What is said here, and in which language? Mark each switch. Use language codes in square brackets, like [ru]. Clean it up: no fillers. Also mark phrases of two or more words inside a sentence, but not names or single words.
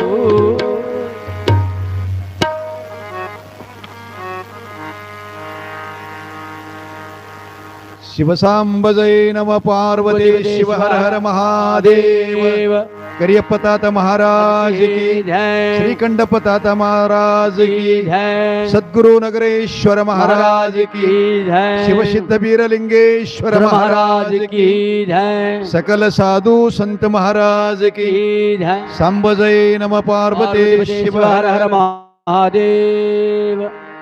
[hi] शिवसांब जै नम पार्वती शिव हर हर महादेव करियप्प तात महाराज कि ಜಯ श्रीकंठप्प तात महाराज कि ಜಯ सद्गुरु नगरेश्वर महाराज कि ಜಯ शिवसिद्ध बीरलिंगेश्वर महाराज कि ಜಯ सकल साधु संत महाराज की जय सांब जय नम पार्वती शिव हर हर महादेव।